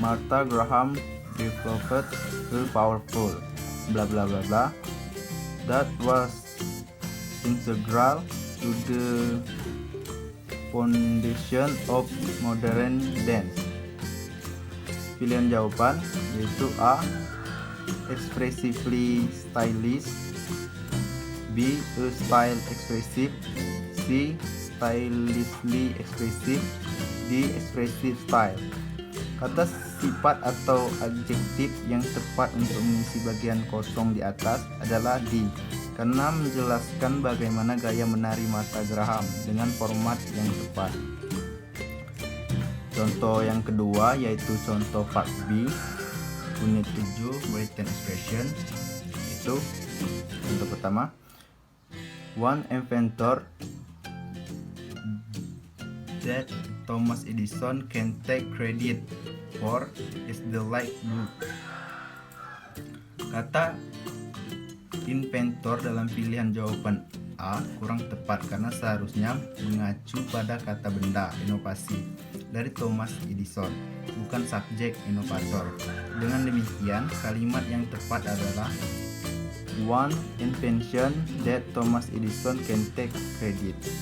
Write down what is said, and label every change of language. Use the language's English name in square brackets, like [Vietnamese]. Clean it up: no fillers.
[English] Martha Graham developed a powerful blah blah blah blah that was integral to the foundation of modern dance. [Indonesian] Pilihan jawaban yaitu A. [English] Expressively stylish, B. A style expressive, C. Stylishly expressive, D. Expressive style. [Indonesian] Kata sifat atau adjektif yang tepat untuk mengisi bagian kosong di atas adalah D, karena menjelaskan bagaimana gaya menari Martha Graham dengan format yang tepat. Contoh yang kedua yaitu contoh part B unit 7 written expression. Itu contoh pertama, [English] one inventor that Thomas Edison can take credit for is the light bulb. [Indonesian] Kata inventor dalam pilihan jawaban A kurang tepat karena seharusnya mengacu pada kata benda inovasi dari Thomas Edison, bukan subjek inovator. Dengan demikian, kalimat yang tepat adalah [English] one invention that Thomas Edison can take credit.